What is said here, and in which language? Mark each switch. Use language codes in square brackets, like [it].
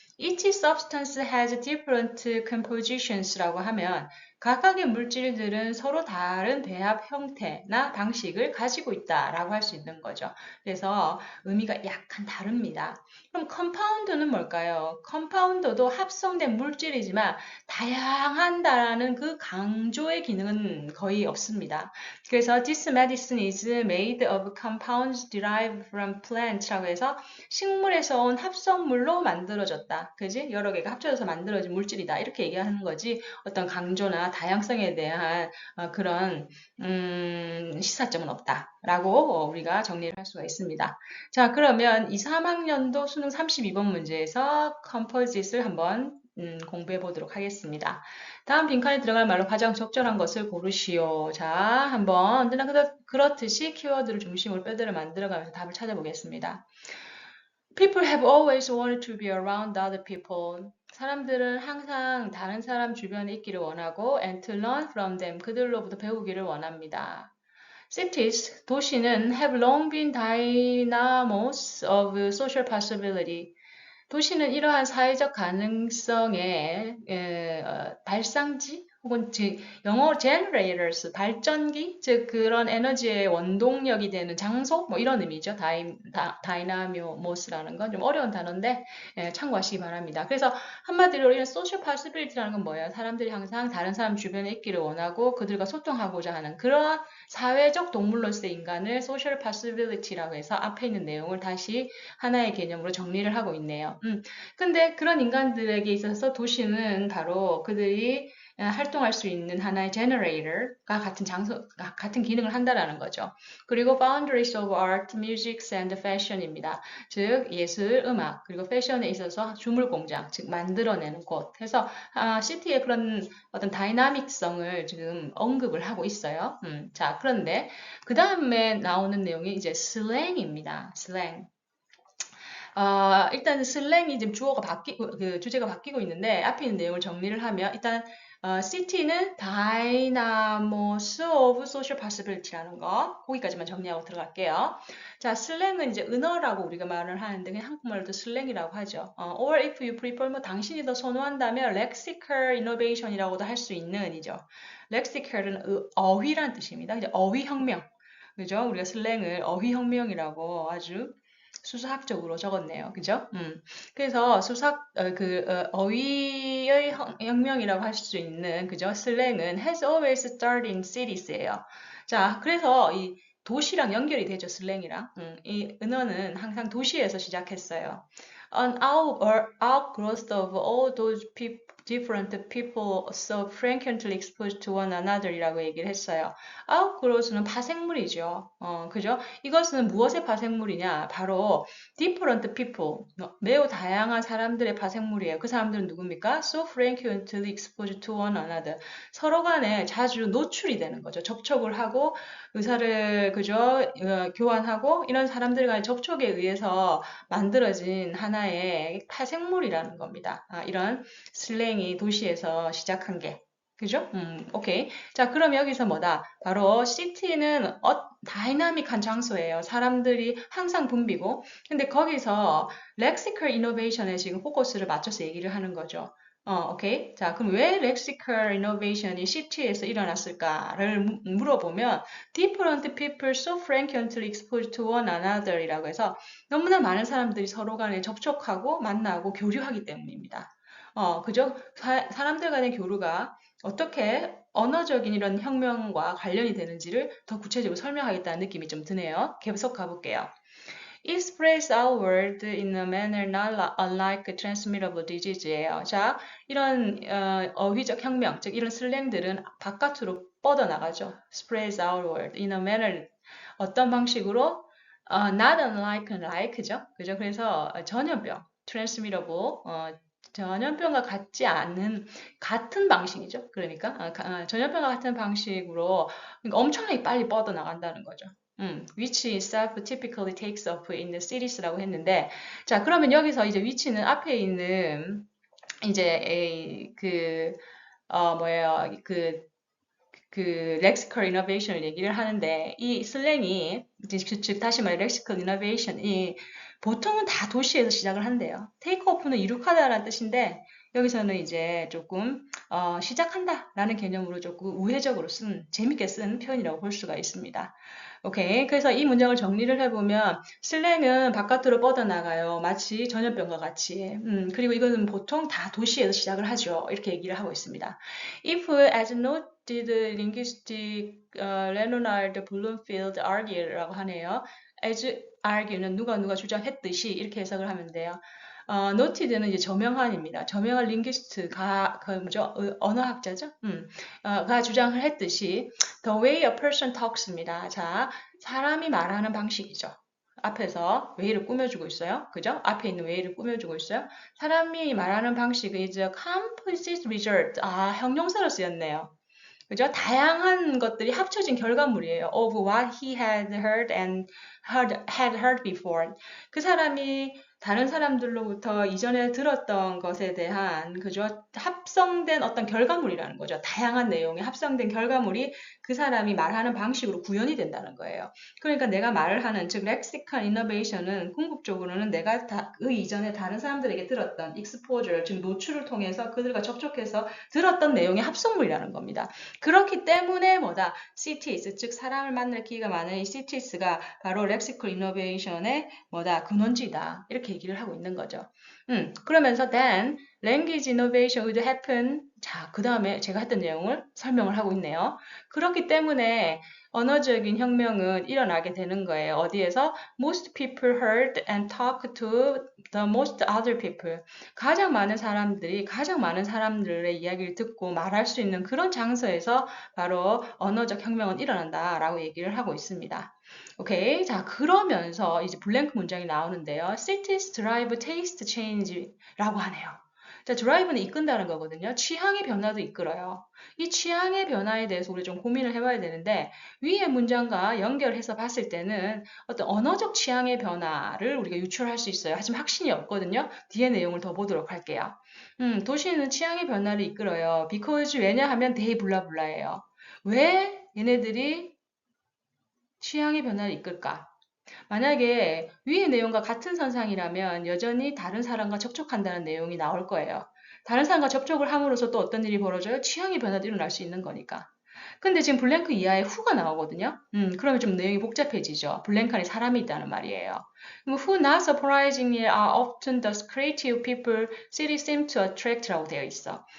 [en] Each substance has different compositions [ko] 라고 하면 각각의 물질들은 서로 다른 배합 형태나 방식을 가지고 있다라고 할 수 있는 거죠. 그래서 의미가 약간 다릅니다. 그럼 컴파운드는 뭘까요? 컴파운드도 합성된 물질이지만 다양한다라는 그 강조의 기능은 거의 없습니다. 그래서 [en] this medicine is made of compounds derived from plants [ko] 라고 해서 식물에서 온 합성물로 만들어졌다. 그지? 여러 개가 합쳐져서 만들어진 물질이다. 이렇게 얘기하는 거지. 어떤 강조나 다양성에 대한 그런 시사점은 없다라고 우리가 정리를 할 수가 있습니다. 자, 그러면 2, 3학년도 수능 32번 문제에서 컴포짓을 한번 공부해 보도록 하겠습니다. 다음 빈칸에 들어갈 말로 가장 적절한 것을 고르시오. 자, 한번 언제나 그렇듯이 키워드를 중심으로 뼈대를 만들어가면서 답을 찾아보겠습니다. [en] People have always wanted to be around other people. [ko] 사람들은 항상 다른 사람 주변에 있기를 원하고 [en] and to learn from them. [ko] 그들로부터 배우기를 원합니다. [en] Cities, [ko] 도시는 [en] have long been dynamos of social possibility. [ko] 도시는 이러한 사회적 가능성의 발상지 혹은 영어로 generators, 발전기, 즉 그런 에너지의 원동력이 되는 장소, 뭐 이런 의미죠. 다이나모스라는 건 좀 어려운 단어인데 참고하시기 바랍니다. 그래서 한마디로 이런 social possibility라는 건 뭐예요? 사람들이 항상 다른 사람 주변에 있기를 원하고 그들과 소통하고자 하는 그러한 사회적 동물로서의 인간을 social possibility라고 해서 앞에 있는 내용을 다시 하나의 개념으로 정리를 하고 있네요. 근데 그런 인간들에게 있어서 도시는 바로 그들이 활동할 수 있는 하나의 generator가 같은 같은 기능을 한다라는 거죠. 그리고 [en] boundaries of art, music, and fashion입니다. [ko] 즉, 예술, 음악, 그리고 패션에 있어서 주물 공장, 즉, 만들어내는 곳. 해서, 시티의 그런 어떤 다이나믹성을 지금 언급을 하고 있어요. 자, 그런데, 그 다음에 나오는 내용이 이제 슬랭입니다. 슬랭. 일단 슬랭이 지금 그 주제가 바뀌고 있는데 앞에 있는 내용을 정리를 하면 일단 City는 Dynamos of Social Possibility라는 거 거기까지만 정리하고 들어갈게요. 자, 슬랭은 이제 은어라고 우리가 말을 하는데 그냥 한국말로도 슬랭이라고 하죠. [en] Or if you prefer [ko] 뭐 당신이 더 선호한다면 lexical innovation이라고도 할 수 있는 이죠. lexical은 어휘란 뜻입니다. 이제 어휘혁명. 그죠? 우리가 슬랭을 어휘혁명이라고 아주 수사학적으로 적었네요. 그죠? 그래서 어휘의 혁명이라고 할 수 있는, 그죠? 슬랭은 [en] has always started in cities예요. [ko] 자, 그래서 이 도시랑 연결이 되죠, 슬랭이랑. 이 은어는 항상 도시에서 시작했어요. [en] An outgrowth of all those different people so frequently exposed to one another 이라고 얘기를 했어요. [ko] outgrowth는 파생물이죠. 그죠? 이것은 무엇의 파생물이냐? 바로 different people, 매우 다양한 사람들의 파생물이에요. 그 사람들은 누굽니까? [en] So frequently exposed to one another. [ko] 서로 간에 자주 노출이 되는 거죠. 접촉을 하고 의사를 그죠? 교환하고 이런 사람들 간의 접촉에 의해서 만들어진 하나의 파생물이라는 겁니다. 이런 슬랭이 도시에서 시작한 게. 그죠? 오케이. 자, 그럼 여기서 뭐다? 바로 시티는 다이나믹한 장소예요. 사람들이 항상 붐비고. 근데 거기서 렉시컬 이노베이션에 지금 포커스를 맞춰서 얘기를 하는 거죠. 오케이. 자, 그럼 왜 렉시컬 이노베이션이 시티에서 일어났을까를 물어보면 [en] different people so frequently exposed to one another [ko] 이라고 해서 너무나 많은 사람들이 서로 간에 접촉하고 만나고 교류하기 때문입니다. 그죠? 사람들 간의 교류가 어떻게 언어적인 이런 혁명과 관련이 되는지를 더 구체적으로 설명하겠다는 느낌이 좀 드네요. 계속 가볼게요. [en] It spreads outward in a manner not unlike transmittable disease예요. [ko] 자, 이런 어휘적 혁명, 즉 이런 슬랭들은 바깥으로 뻗어나가죠. [en] spreads outward in a manner [ko] 어떤 방식으로 [en] not unlike like죠. [ko] 그죠? 그래서 전염병, transmittable 전염병과 같지 않은 같은 방식이죠. 그러니까 전염병과 같은 방식으로 그러니까 엄청나게 빨리 뻗어나간다는 거죠. [en] which itself typically takes up in the series [ko] 라고 했는데, 자, 그러면 여기서 이제 which는 앞에 있는 이제 뭐예요, lexical innovation을 얘기를 하는데, 이 슬랭이 즉 다시 말해 lexical innovation이 보통은 다 도시에서 시작을 한대요. take off는 이룩하다라는 뜻인데, 여기서는 이제 조금 시작한다라는 개념으로 조금 우회적으로 재밌게 쓴 표현이라고 볼 수가 있습니다. 오케이. 그래서 이 문장을 정리를 해보면 슬랭은 바깥으로 뻗어나가요. 마치 전염병과 같이. 그리고 이거는 보통 다 도시에서 시작을 하죠. 이렇게 얘기를 하고 있습니다. [en] If, as noted, linguistic Leonard Bloomfield argue라고 하네요. [ko] as argue는 누가 주장했듯이 이렇게 해석을 하면 돼요. noted는 이제 저명한입니다. 저명한 링귀스트가 언어학자죠. 가 주장을 했듯이 [en] the way a person talks입니다. [ko] 자, 사람이 말하는 방식이죠. 앞에서 way를 꾸며주고 있어요. 그죠? 앞에 있는 way를 꾸며주고 있어요. 사람이 말하는 방식은 이제 composite result. 형용사로 쓰였네요. 그죠? 다양한 것들이 합쳐진 결과물이에요. [en] of what he had heard and had heard before. [ko] 그 사람이 다른 사람들로부터 이전에 들었던 것에 대한 그죠? 합성된 어떤 결과물이라는 거죠. 다양한 내용의 합성된 결과물이 그 사람이 말하는 방식으로 구현이 된다는 거예요. 그러니까 내가 말을 하는 즉 렉시컬 이노베이션은 궁극적으로는 내가 그 이전에 다른 사람들에게 들었던 exposure 즉 노출을 통해서 그들과 접촉해서 들었던 내용의 합성물이라는 겁니다. 그렇기 때문에 뭐다? CTS 즉 사람을 만날 기회가 많은 이 CTS가 바로 렉시컬 이노베이션의 뭐다? 근원지다. 이렇게 얘기를 하고 있는 거죠. 그러면서 [en] then language innovation would happen. [ko] 자, 그 다음에 제가 했던 내용을 설명을 하고 있네요. 그렇기 때문에 언어적인 혁명은 일어나게 되는 거예요. 어디에서? [en] Most people heard and talked to the most other people. [ko] 가장 많은 사람들의 이야기를 듣고 말할 수 있는 그런 장소에서 바로 언어적 혁명은 일어난다라고 얘기를 하고 있습니다. 오케이. 자, 그러면서 이제 블랭크 문장이 나오는데요. [en] Cities drive taste change라고 하네요. [ko] 자, 드라이브는 이끈다는 거거든요. 취향의 변화도 이끌어요. 이 취향의 변화에 대해서 우리 좀 고민을 해봐야 되는데 위의 문장과 연결해서 봤을 때는 어떤 언어적 취향의 변화를 우리가 유출할 수 있어요. 하지만 확신이 없거든요. 뒤에 내용을 더 보도록 할게요. 도시는 취향의 변화를 이끌어요. because 왜냐하면 they 블라블라예요. 왜 얘네들이 취향의 변화를 이끌까? 만약에 위의 내용과 같은 선상이라면 여전히 다른 사람과 접촉한다는 내용이 나올 거예요. 다른 사람과 접촉을 함으로써 또 어떤 일이 벌어져요? 취향의 변화도 일어날 수 있는 거니까. 근데 지금 블랭크 이하에 who가 나오거든요. 그러면 좀 내용이 복잡해지죠. 블랭크 안에 사람이 있다는 말이에요. [en] Who not surprisingly are often the creative people cities seem to attract라고 되어 있어.